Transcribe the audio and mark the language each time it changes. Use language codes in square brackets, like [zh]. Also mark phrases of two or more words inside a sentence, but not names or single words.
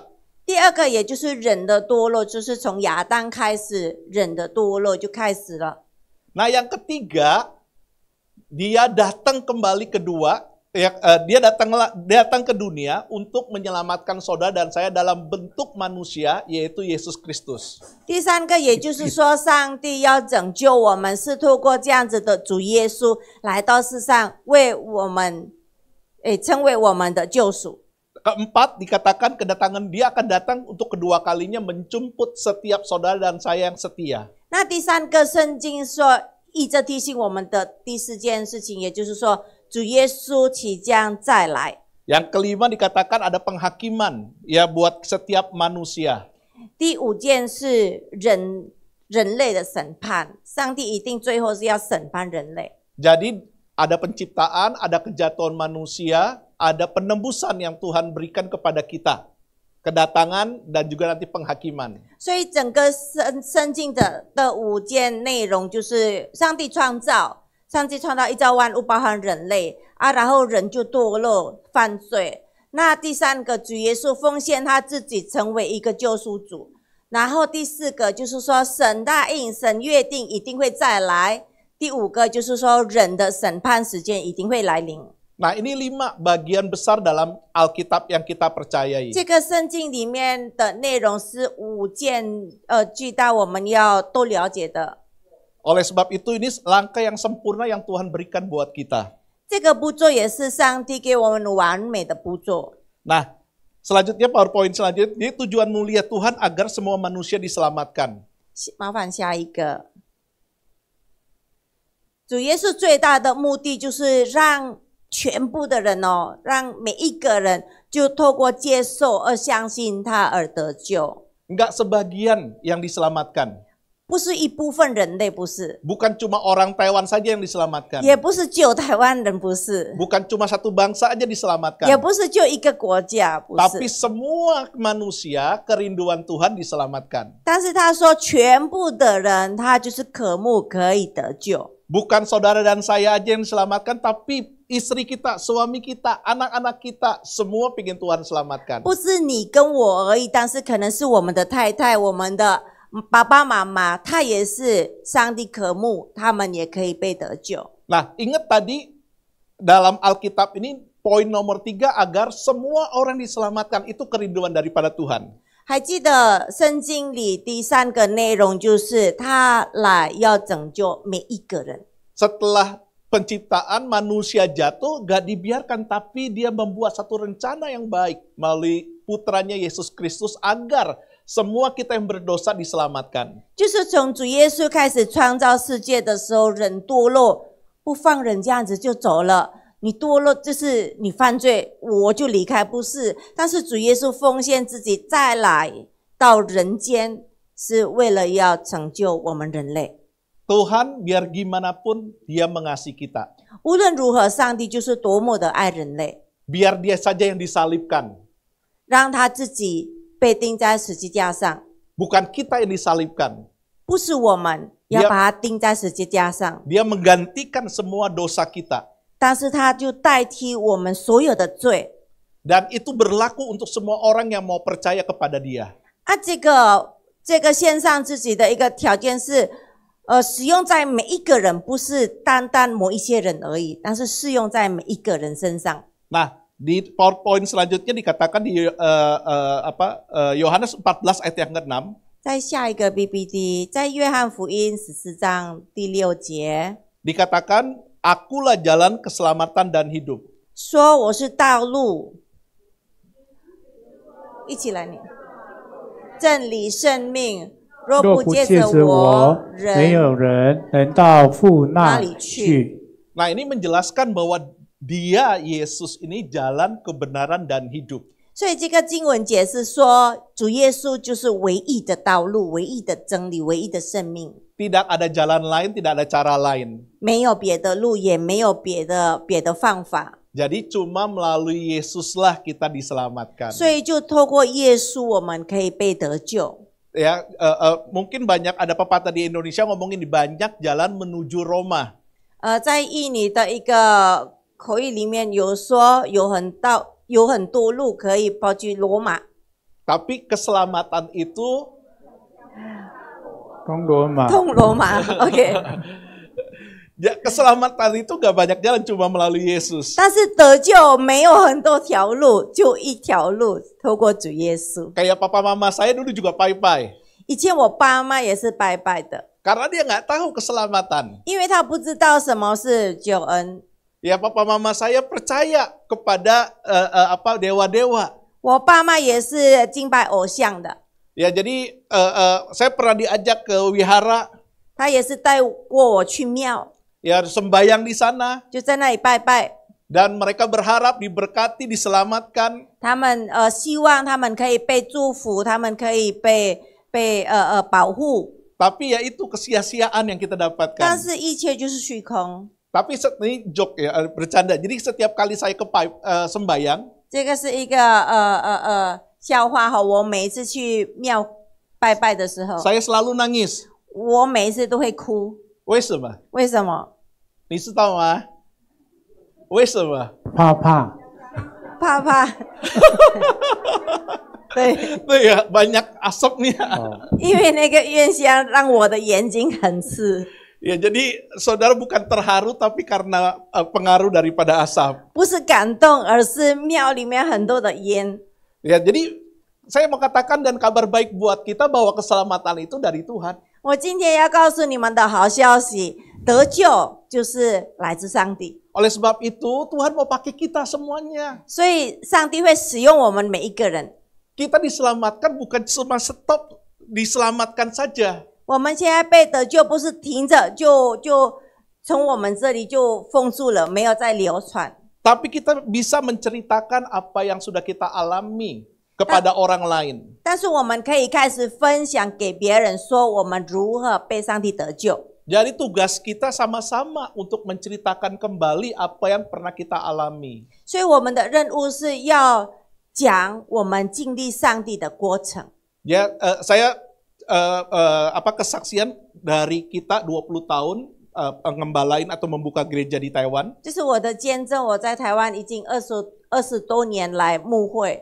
[zh] 第二个也就是人的堕落，就是从亚当开始，人的堕落就开始了。 [id] Nah, yang ketiga, dia datang kembali kedua, dia datang ke dunia untuk menyelamatkan saudara dan saya dalam bentuk manusia, yaitu Yesus Kristus. [zh] 第三个也就是说，上帝要拯救我们，是透过这样子的主耶稣来到世上，为我们，成为我们的救赎。 [id] Keempat, dikatakan kedatangan dia akan datang untuk kedua kalinya menjemput setiap saudara dan saya yang setia. [zh] 那第三个圣经说，一直提醒我们的第四件事情，也就是说，主耶稣即将再来。 [id] Yang kelima dikatakan ada penghakiman ya buat setiap manusia. [zh] 第五件是人类的审判，上帝一定最后是要审判人类。 [id] Jadi ada penciptaan, ada kejatuhan manusia, ada penembusan yang Tuhan berikan kepada kita. Kedatangan dan juga nanti penghakiman. [zh] 所以整个圣经的五件内容就是上帝创造一造万物，包含人类啊，然后人就堕落犯罪。那第三个，主耶稣奉献他自己成为一个救赎主。然后第四个就是说，神答应，神约定一定会再来。第五个就是说，人的审判时间一定会来临。 [id] Nah, ini 5 bagian besar dalam Alkitab yang kita percayai. [zh] 这个圣经里面的内容是5件巨大，我们要都了解的。 [id] Oleh sebab itu ini langkah yang sempurna yang Tuhan berikan buat kita. [zh] 这个步骤也是上帝给我们完美的步骤。 [id] Nah, selanjutnya PowerPoint selanjutnya, ini tujuan mulia Tuhan agar semua manusia diselamatkan. [zh] 麻烦下一个。主耶稣最大的目的就是让全部的人让每一个人就透过接受而相信他而得救。 [id] Enggak sebagian yang diselamatkan. [zh] 不是一部分人类，不是， [id] Bukan cuma orang Taiwan saja yang diselamatkan. [zh] 也不是就台湾人，不是， [id] Bukan cuma satu bangsa aja [zh] 也 [id] diselamatkan. [zh] 不是就一个国家，不 [id] Tapi [zh] 是。 [id] semua manusia kerinduan Tuhan diselamatkan. [zh] 但是他说，全部的人他就是渴慕可以得救。 [id] Bukan saudara dan saya aja yang diselamatkan, tapi istri kita, suami kita, anak-anak kita, semua pengen Tuhan selamatkan. [zh] 不是你跟我而已，但是可能是我们的太太、我们的爸爸妈妈，他也是上帝渴慕，他们也可以被得救。 [id] Nah, ingat tadi dalam Alkitab ini poin nomor 3 agar semua orang diselamatkan, itu kerinduan daripada Tuhan. [zh] 还记得圣经里第3个内容就是他来要拯救每一个人。 [id] Setelah penciptaan manusia jatuh, gak dibiarkan, tapi dia membuat satu rencana yang baik melalui putranya Yesus Kristus agar semua kita yang berdosa diselamatkan. [zh] 就是从主耶稣开始创造世界的时候，人堕落，不放人这样子就走了。你堕落就是你犯罪，我就离开，不是。但是主耶稣奉献自己再来到人间，是为了要拯救我们人类。 [id] Tuhan biar gimana pun dia mengasihi kita. [zh] 无论如何，上帝就是多么的爱人类， [id] Biar dia saja yang disalibkan. [zh] 让他自己被钉在十字架上， [id] Bukan kita yang disalibkan. [zh] 不是我们要把他钉在十字架上， [id] Dia menggantikan semua dosa kita. [zh] 但是他就代替我们所有的罪。 [id] Dan itu berlaku untuk semua orang yang mau percaya kepada dia. [zh] 啊，这个献上自己的一个条件是，使用在每一个人，不是单单某一些人而已，但是适用在每一个人身上。 [id] Nah, di PowerPoint selanjutnya dikatakan di Yohanes 14 ayat yang ke-6. [zh] 在下一个 PPT， 在约翰福音14章第6节， [id] Dikatakan, akulah jalan keselamatan dan hidup. [zh] 说我是道路，一起来念，真理生命。若若不不借着借着我，我，没有人能到父那里去。 [id] Nah, ini menjelaskan bahwa dia, Yesus ini jalan kebenaran dan hidup. [zh] 所以这个经文解释说，主耶稣就是唯一的道路、唯一的真理、唯一的生命， [id] Tidak ada jalan lain, tidak ada cara lain. [zh] 没有别的路，也没有别的方法。 [id] Jadi cuma melalui Yesuslah kita diselamatkan. [zh] 所以就透过耶稣，我们可以被得救。 [id] Ya, mungkin banyak ada pepatah di Indonesia ngomongin di banyak jalan menuju Roma. [zh] 在印尼的一个口语里面有说有很多路可以跑去罗马， [id] Tapi keselamatan itu [zh] 东罗马，通罗马。OK， [id] ya, keselamatan itu gak banyak jalan, cuma melalui Yesus. [zh] 但是得救没有很多条路，就一条路，透过主耶稣。 [id] Kayak papa mama saya dulu juga pai-pai. [zh] 以前我爸妈也是拜拜的， [id] Karena dia nggak tahu keselamatan. [zh] 因为他不知道什么是救恩。 [id] Ya, papa mama saya percaya kepada dewa-dewa. [zh] 我爸妈也是敬拜偶像的， [id] Ya, jadi saya pernah diajak ke wihara, [zh] 他也是带过我去庙， [id] ya sembayang di sana, [zh] 就在那里拜拜。 [id] dan mereka berharap diberkati, diselamatkan. [zh] 他们希望他们可以被祝福，他们可以被保护， [id] Tapi ya itu kesia-siaan yang kita [zh] 但 [id] dapatkan. [zh] 是一切就是虚空。 [id] Tapi ini joke ya, bercanda. Jadi setiap kali saya ke sembayang, [zh] 这个是一个笑话哈，我每一次去庙拜拜的时候， [id] saya selalu nangis. [zh] 我每一次都会哭。为什么？为什么？你知道吗？为什么？怕怕，怕怕。对， [id] Tuh ya, banyak asapnya. [zh] 哦，因为那个院香让我的眼睛很刺， [id] Ya, jadi saudara bukan terharu tapi karena pengaruh daripada asap. [zh] 不是感动，而是庙里面很多的烟。 [id] Ya, jadi saya mau katakan dan kabar baik buat kita bahwa keselamatan itu dari Tuhan. [zh] 我今天要告诉你们的好消息，得救就是来自上帝， [id] Oleh sebab itu Tuhan mau pakai kita semuanya. [zh] 所以上帝会使用我们每一个人。 [id] Kita diselamatkan bukan cuma stop diselamatkan saja. [zh] 我们现在被得救，不是停着就从我们这里就封住了，没有再流传。 [id] Tapi kita bisa menceritakan apa yang sudah kita alami kepada orang lain. [zh] 但是我们可以开始分享给别人，说我们如何被上帝得救。 [id] Jadi tugas kita sama-sama untuk menceritakan kembali apa yang pernah kita alami. [zh] 所以我们的任务是要讲我们经历上帝的过程。 [id] Ya, saya kesaksian dari kita 20 tahun ngembalain atau membuka gereja di Taiwan. [zh] 这是我的见证，我在台湾已经20多年来牧会，